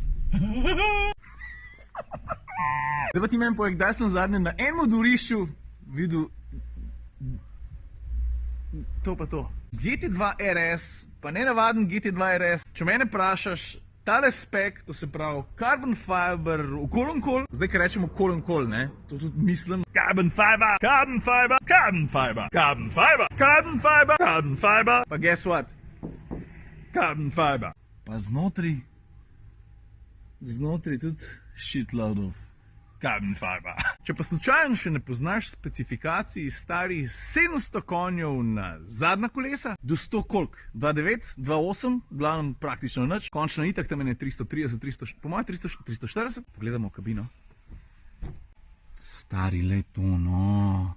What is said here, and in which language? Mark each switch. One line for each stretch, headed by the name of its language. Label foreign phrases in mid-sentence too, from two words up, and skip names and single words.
Slovenian: Zdaj pa ti meni povej, kdaj sem zadnje na enem dvorišču videl to pa to. GT2 RS, pa ne navaden GT2 RS. Če mene vprašaš, tale spek, to se pravi
English: carbon fiber,
Slovenian: okol, zdaj ko rečemo okol, ne, to tudi mislim.
English: Carbon fiber, carbon fiber, carbon fiber, carbon fiber, carbon fiber, carbon fiber.
Slovenian: Pa
English: guess what? Carbon fiber.
Slovenian: Pa znotraj tudi
English: shitload of carbon fiber.
Slovenian: Če pa slučajno še ne poznaš specifikacij starih 700 konjev na zadnja kolesa, do 100 koliko? 2.9, 2.8, glavnem praktično nič. Končno itak tam je 330, 300, po mojem 340. Pogledamo kabino. Stari leto, no.